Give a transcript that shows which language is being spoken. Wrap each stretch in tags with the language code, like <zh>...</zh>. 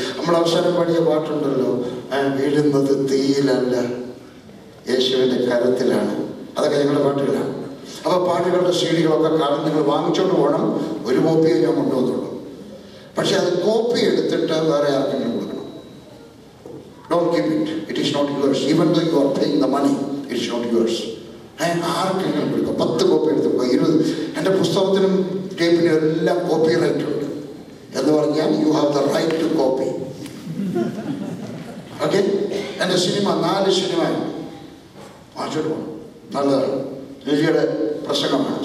<ml>നമ്മൾ അവസാനം പാടിയ പാട്ടുണ്ടല്ലോ, വീഴുന്നത് തീയിലല്ല, യേശുവിൻ്റെ കരത്തിലാണ്. അതൊക്കെ ഞങ്ങളുടെ പാട്ടുകളാണ്. അപ്പോൾ പാട്ടുകളുടെ സീഡികളൊക്കെ കാണും. നിങ്ങൾ വാങ്ങിച്ചോണ്ട് പോകണം. ഒരു കോപ്പിയെ ഞാൻ കൊണ്ടുവന്നുള്ളൂ. പക്ഷെ അത് കോപ്പി എടുത്തിട്ട് വേറെ ആർക്കെങ്കിലും കൊടുക്കണം.</ml> <en>Don't keep it. It is not yours. Even though you are paying the money, it is not yours.</en> <ml>ആർക്കെങ്കിലും കൊടുക്കുക. 10 കോപ്പി എടുത്ത് 20. എൻ്റെ പുസ്തകത്തിനും ടേപ്പിനും എല്ലാം കോപ്പി റൈറ്റ് ഉണ്ട്. എന്ന് പറഞ്ഞാൽ</ml> <en>You have the right to copy.</en> <ml>Okay. എൻ്റെ സിനിമ 4 സിനിമ വാങ്ങിച്ചോട്ട് പോകണം. നല്ലതാണ്. ലില്ലിയുടെ പ്രസംഗമാണ്.</ml>